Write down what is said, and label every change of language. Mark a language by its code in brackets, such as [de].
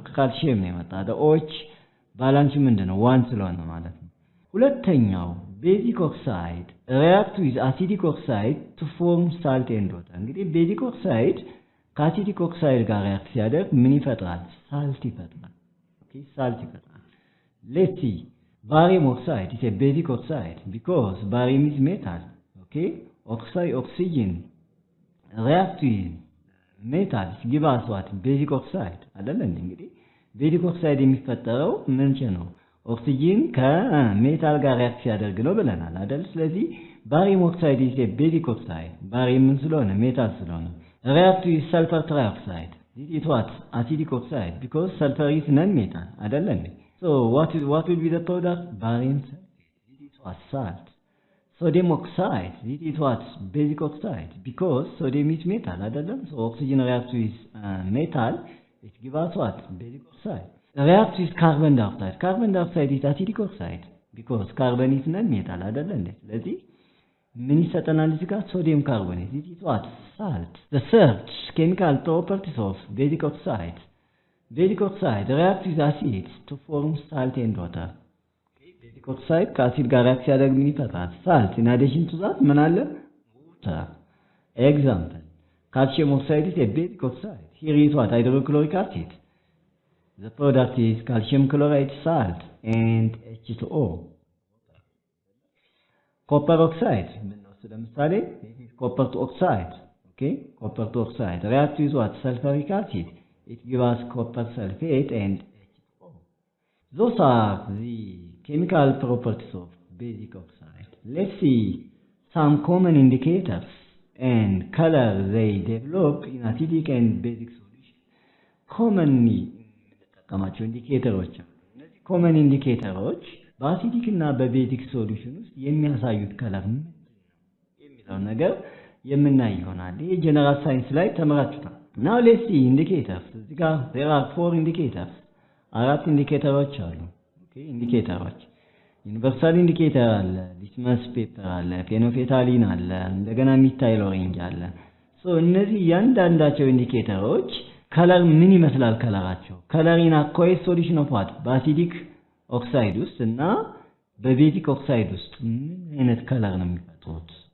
[am] ከካልሲየም ነው የመጣው። ኦች ባላንሱ ምንድነው? 1 ስለሆነ ማለት ነው። ሁለተኛው ቤዚክ ኦክሳይድ [en] react with acidic oxide to form salt and water. [am] እንግዲህ ቤዚክ ኦክሳይድ ከአሲዲክ ኦክሳይድ ጋር ሪአክት ሲያደርግ ምን ይፈጥራል? ሳልት ይፈጥራል። ኦኬ ሳልት ይፈጥራል። [en] let's see barium oxide is a basic oxide because barium is metal. Okay, oxygen react with metals give us what? Basic oxide አይደል? [am] እንግዲህ basic oxide የሚፈጠረው ምንጭ ነው? ኦክሲጂን ከሜታል ጋር ሪአክት ሲያደርግ ነው ብለናል አይደል? [en] ስለዚህ barium oxide is a basic oxide. [am] barium ምን ስለሆነ? ሜታል ስለሆነ [en] react with sulfur trioxide. This is what? Acidic oxide because sulfur is non-metal አይደል? So what will be the product? Barium sulfate. This is what? Salt. Sodium oxide. This is what? Basic oxide because sodium is metal አይደለም? So oxygen reacts with metal, it gives us what? Basic oxide. Reacts with carbon dioxide. Carbon dioxide is acidic oxide because carbon is non-metal አይደለም? ስለዚህ [am] ምን ይሰጠናል እዚህ ጋር? ሶዲየም ካርቦኔት። [en] This is what? Salt. The third chemical properties of basic oxide. Basic oxide reacts with acids to form salt and water. [am] Basic oxide ከአሲድ ጋር react ሲያደርግ ምን ይፈጥራል? [en] Salt. In addition to that [am] ምን አለ? [en] Water. Example. Calcium oxide is a basic oxide. Here is what? Hydrochloric acid. The product is calcium chloride, salt, and H2O. Copper oxide. ለምሳሌ copper to oxide. Okay? Copper to oxide. React with what? Sulfuric acid. It gives us copper sulfate and H2O. Those are the chemical properties of basic oxide. Let's see some common indicators and color they develop in acidic and basic solution. [am] Commonly ከማቸው ኢንዲኬተሮች እነዚህ ኮመን ኢንዲኬተሮች በአሲዲክ እና በቤዚክ ሶሉሽን ውስጥ የሚያሳዩት ከለር የሚለው ነገር የምናይ ይሆናል። ይሄ ጀነራል ሳይንስ ላይ ተመራጭቷል። [en] Now let's see indicators. [am] እዚህ ጋር [en] there are 4 indicators. [am] አራት ኢንዲኬተሮች አሉ። ኦኬ ኢንዲኬተሮች ዩኒቨርሳል ኢንዲኬተር አለ፣ ሊትመስ ፔፐር አለ፣ ፌኖፌታሊን አለ፣ እንደገና ሚታይል ኦሬንጅ አለ። እነዚህ እያንዳንዳቸው ኢንዲኬተሮች ከለር ምን ይመስላል? ከለራቸው ከለሪን አኳይት ሶሉሽን ኦፍ ዋት በአሲዲክ ኦክሳይድ ውስጥ እና በቤዚክ ኦክሳይድ ውስጥ ምን አይነት ከለር ነው የሚፈጥሩት?